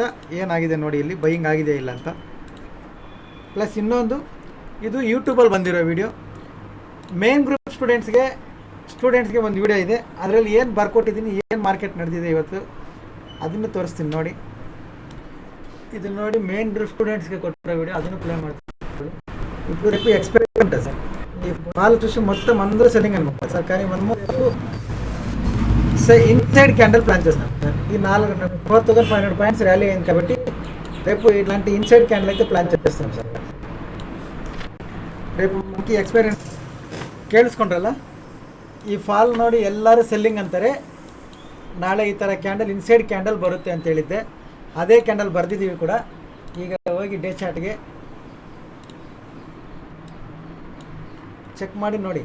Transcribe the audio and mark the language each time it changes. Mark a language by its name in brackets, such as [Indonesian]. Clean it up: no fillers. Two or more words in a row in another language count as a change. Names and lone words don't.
[Kannada] ಏನಾಗಿದೆ ನೋಡಿ ಇಲ್ಲಿ, ಬೈಯಿಂಗ್ ಆಗಿದೆಯಾ ಇಲ್ಲ ಅಂತ. ಪ್ಲಸ್ ಇನ್ನೊಂದು, ಇದು ಯೂಟ್ಯೂಬಲ್ಲಿ ಬಂದಿರೋ ವಿಡಿಯೋ. [English] main group students [Kannada] ಒಂದು ವಿಡಿಯೋ ಇದೆ. ಅದರಲ್ಲಿ ಏನು ಬರ್ಕೊಟ್ಟಿದ್ದೀನಿ, ಏನು ಮಾರ್ಕೆಟ್ ನಡೆದಿದೆ ಇವತ್ತು ಅದನ್ನು ತೋರಿಸ್ತೀನಿ ನೋಡಿ. ಇದು ನೋಡಿ, [English] main group students [Kannada] ಕೊಟ್ಟಿರೋ ವಿಡಿಯೋ, ಅದನ್ನು ಪ್ಲೇ ಮಾಡ್ತೀನಿ. [Telugu] ఇప్పుడు ఎక్స్పెరిమెంట్ సార్. ఈ ఫాల్ చూసి మొత్తం అందరూ సెల్లింగ్ అనమాట సార్. కానీ మనము [English] inside candle [Telugu] ప్లాన్ చేస్తున్నాం సార్. ఈ 4500 పాయింట్స్ ర్యాలీ అయింది కాబట్టి రేపు ఇట్లాంటి [English] inside candle [Telugu] అయితే ప్లాన్ చేస్తున్నాం సార్. రేపు మనకి ఎక్స్పైరెంట్ ಕೇಳಿಸ್ಕೊಂಡ್ರಲ್ಲ. [Kannada] ಈ ಫಾಲ್ ನೋಡಿ ಎಲ್ಲರೂ ಸೆಲ್ಲಿಂಗ್ ಅಂತಾರೆ. ನಾಳೆ ಈ ಥರ ಕ್ಯಾಂಡಲ್, [English] inside candle [Kannada] ಬರುತ್ತೆ ಅಂತ ಹೇಳಿದ್ದೆ. ಅದೇ ಕ್ಯಾಂಡಲ್ ಬರೆದಿದ್ದೀವಿ ಕೂಡ. ಈಗ ಹೋಗಿ [English] day chart [Kannada] ಚೆಕ್ ಮಾಡಿ ನೋಡಿ.